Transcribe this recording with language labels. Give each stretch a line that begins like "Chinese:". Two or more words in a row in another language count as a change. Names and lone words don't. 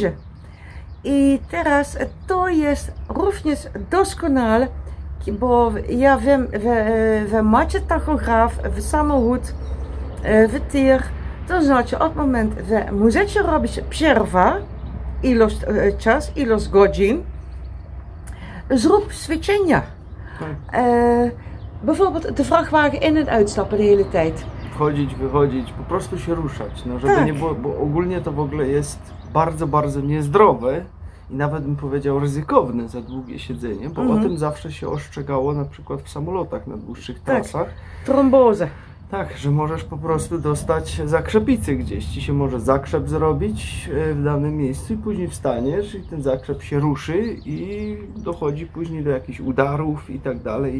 Polish: I teraz to jest również doskonale, bo ja wiem, wy macie tachograf w samochód, w tir, to znaczy od momentu, że możecie robić przerwę, ilość godzin, zrób ćwiczenia.
Dutch: bijvoorbeeld de vrachtwagen in en uitstappen de hele tijd.
Polish: Wchodzić, wychodzić, po prostu się ruszać, no żeby Tak. nie było, bo ogólnie to w ogóle jest bardzo, bardzo niezdrowe i nawet bym powiedział ryzykowne za długie siedzenie, bo o tym zawsze się ostrzegało na przykład w samolotach na dłuższych trasach.
Dutch: Trombose.
Polish: Tak, że możesz po prostu dostać zakrzepicy gdzieś, ci się może zakrzep zrobić w danym miejscu i później wstaniesz i ten zakrzep się ruszy i dochodzi później do jakichś udarów i tak dalej,